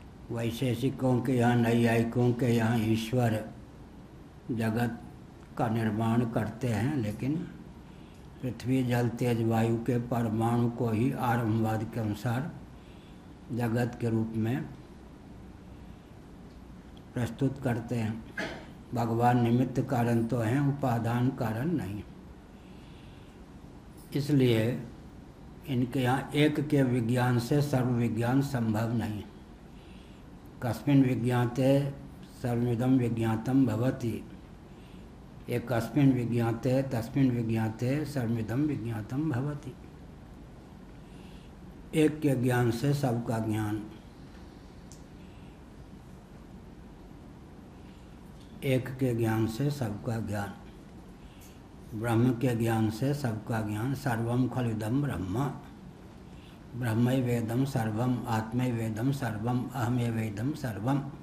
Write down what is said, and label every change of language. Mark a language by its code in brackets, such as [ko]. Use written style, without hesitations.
[hi] वैशेषिकों के यहाँ, नैयायिकों के यहाँ ईश्वर जगत का निर्माण करते हैं, लेकिन पृथ्वी, जल, तेज, वायु के परमाणु को ही आरंभवाद के अनुसार जगत के रूप में प्रस्तुत करते हैं। भगवान निमित्त कारण तो हैं, उपादान कारण नहीं। इसलिए इनके यहाँ एक के विज्ञान से सर्व विज्ञान संभव नहीं। [sa] कस्मिन् विज्ञाते सर्वमिदं विज्ञातम भवति, एकस्मिन् विज्ञाते तस्मिन् विज्ञाते सर्वमिदं विज्ञातम भवति। [hi] एक के ज्ञान से सबका ज्ञान, एक के ज्ञान से सबका ज्ञान, ब्रह्म के ज्ञान से सबका ज्ञान। [sa] सर्वम खलुदम ब्रह्म, ब्रह्मैवेदं सर्वम, आत्मैवेदं सर्वम, अहमेवेदं सर्वम।